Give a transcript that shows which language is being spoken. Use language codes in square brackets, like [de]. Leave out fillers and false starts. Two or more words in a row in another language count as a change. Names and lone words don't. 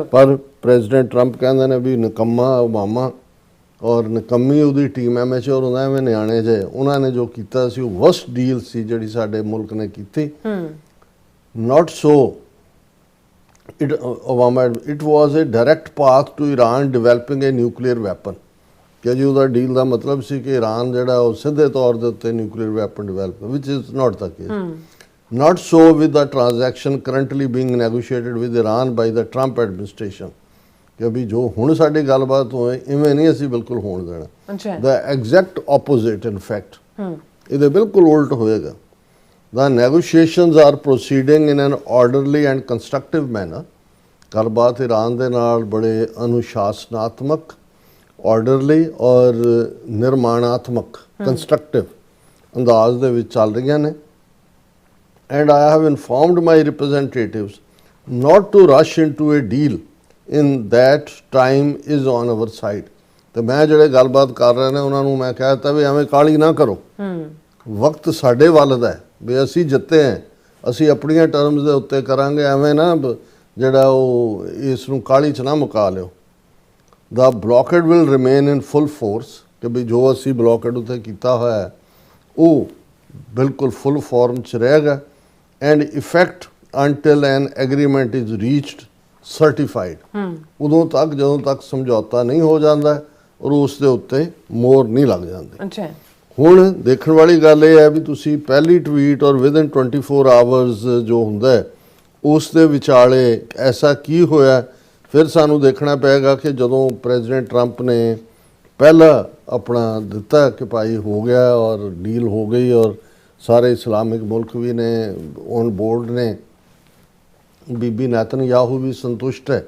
[pa] ਪਰ ਪ੍ਰੈਜ਼ੀਡੈਂਟ ਟਰੰਪ ਕਹਿੰਦੇ ਨੇ ਵੀ ਨਿਕੰਮਾ ਓਬਾਮਾ ਔਰ ਨਿਕੰਮੀ ਉਹਦੀ ਟੀਮ ਐਮੈਚੋਰ ਹੁੰਦਾ, ਐਵੇਂ ਨਿਆਣੇ ਜਿਹੇ ਉਹਨਾਂ ਨੇ ਜੋ ਕੀਤਾ ਸੀ ਉਹ [en] worst deal [pa] ਸੀ ਜਿਹੜੀ ਸਾਡੇ ਮੁਲਕ ਨੇ ਕੀਤੀ। [en] Not so it Obama, it was a direct path to Iran developing a nuclear weapon, [pa] ਕਿ ਜੀ ਉਹਦਾ ਡੀਲ ਦਾ ਮਤਲਬ ਸੀ ਕਿ ਈਰਾਨ ਜਿਹੜਾ ਉਹ ਸਿੱਧੇ ਤੌਰ ਦੇ ਉੱਤੇ [en] nuclear weapon develop, which is not the case. Not so with the transaction currently being negotiated with Iran by the Trump administration, [pa] ਕਿ ਅਭੀ ਜੋ ਹੁਣ ਸਾਡੀ ਗੱਲਬਾਤ ਹੋਏ ਇਵੇਂ ਨਹੀਂ ਅਸੀਂ ਬਿਲਕੁਲ ਹੋਣ ਦੇਣਾ। ਅੱਛਾ [en] The exact opposite in fact, [pa] ਇਹਦੇ ਬਿਲਕੁਲ ਉਲਟ ਹੋਏਗਾ। [en] The negotiations are proceeding in an orderly and constructive manner, [pa] ਗੱਲਬਾਤ ਈਰਾਨ ਦੇ ਨਾਲ ਬੜੇ ਅਨੁਸ਼ਾਸਨਾਤਮਕ, ਆਰਡਰਲੀ ਔਰ ਨਿਰਮਾਣਾਤਮਕ ਕੰਸਟਰਕਟਿਵ ਅੰਦਾਜ਼ ਦੇ ਵਿੱਚ ਚੱਲ ਰਹੀਆਂ ਨੇ। [en] And I have informed my representatives not to rush into a deal in that time is on our side. [pa] ਤੇ ਮੈਂ ਜਿਹੜੇ ਗੱਲਬਾਤ ਕਰ ਰਹੇ ਨੇ ਉਹਨਾਂ ਨੂੰ ਮੈਂ ਕਹਿ ਦਿੱਤਾ ਵੀ ਐਵੇਂ ਕਾਹਲੀ ਨਾ ਕਰੋ, ਵਕਤ ਸਾਡੇ ਵੱਲ ਦਾ ਹੈ ਵੀ ਅਸੀਂ ਜਿੱਤੇ ਹਾਂ, ਅਸੀਂ ਆਪਣੀਆਂ ਟਰਮਸ ਦੇ ਉੱਤੇ ਕਰਾਂਗੇ, ਐਵੇਂ ਨਾ ਜਿਹੜਾ ਉਹ ਇਸ ਨੂੰ ਕਾਹਲੀ 'ਚ ਨਾ ਮੁਕਾ ਲਿਓ। [en] The blockade will remain in full force, [pa] ਕਿ ਵੀ ਜੋ ਅਸੀਂ ਬਲੌਕੇਡ ਉੱਤੇ ਕੀਤਾ ਹੋਇਆ ਹੈ ਉਹ ਬਿਲਕੁਲ [en] full form [pa] 'ਚ ਰਹੇਗਾ [en] and effect until an agreement is reached certified। [pa] ਉਦੋਂ ਤੱਕ ਜਦੋਂ ਤੱਕ ਸਮਝੌਤਾ ਨਹੀਂ ਹੋ ਜਾਂਦਾ ਔਰ ਉਸ ਦੇ ਉੱਤੇ ਮੋਹਰ ਨਹੀਂ ਲੱਗ ਜਾਂਦੀ। ਅੱਛਾ ਹੁਣ ਦੇਖਣ ਵਾਲੀ ਗੱਲ ਇਹ ਹੈ ਵੀ ਤੁਸੀਂ ਪਹਿਲੀ ਟਵੀਟ ਔਰ [en] within 24 hours [pa] ਜੋ ਹੁੰਦਾ ਹੈ ਉਸ ਦੇ ਵਿਚਾਲੇ ਐਸਾ ਕੀ ਹੋਇਆ, ਫਿਰ ਸਾਨੂੰ ਦੇਖਣਾ ਪਏਗਾ ਕਿ ਜਦੋਂ ਪ੍ਰੈਜ਼ੀਡੈਂਟ ਟਰੰਪ ਨੇ ਪਹਿਲਾ ਆਪਣਾ ਦਿੱਤਾ ਕਿ ਭਾਈ ਹੋ ਗਿਆ ਔਰ ਡੀਲ ਹੋ ਗਈ ਔਰ ਸਾਰੇ ਇਸਲਾਮਿਕ ਮੁਲਕ ਵੀ ਨੇ [en] on board [pa] ਨੇ, ਬੀਬੀ ਨੇਤਨਯਾਹੂ ਵੀ ਸੰਤੁਸ਼ਟ ਹੈ।